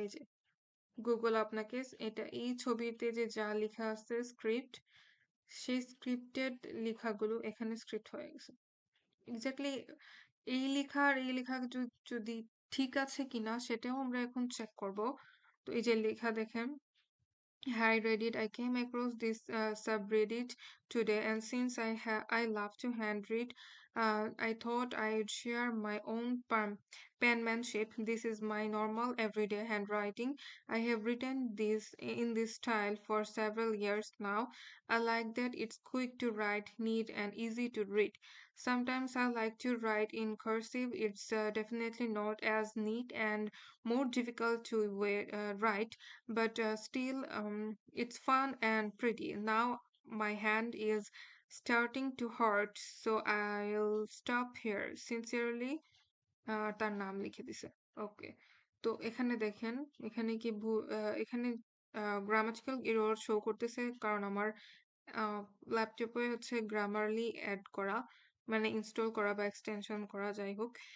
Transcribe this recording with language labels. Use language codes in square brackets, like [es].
[bn] এই যে গুগল আপনাকে এটা এই ছবিতে যে যা লেখা আছে স্ক্রিপ্ট, সেই স্ক্রিপ্টেড লেখাগুলো এখানে স্ক্রিপ্ট হয়ে গেছে। এক্স্যাক্টলি এই লেখা আর এই লেখা যদি ঠিক আছে কিনা সেটাও আমরা এখন চেক করব। তো এই যে লেখা দেখেন, [en] hi Reddit, I came across this subreddit today, and since I love to handwrite, I thought I'd share my own penmanship. This is my normal everyday handwriting. I have written this in this style for several years now. I like that it's quick to write, neat, and easy to read. Sometimes I like to write in cursive. It's definitely not as neat and more difficult to write, but still it's fun and pretty. Now my hand is starting to hurt, so I'll stop here. Sincerely, [bn] তার নাম লিখে দিছে। ওকে। তো এখানে দেখেন, এখানে কি এখানে গ্রামাটিক্যাল এরর শো করতেছে কারণ আমার ল্যাপটপে হচ্ছে গ্রামারলি অ্যাড করা, মানে ইনস্টল করা বা এক্সটেনশন করা, যাই হোক।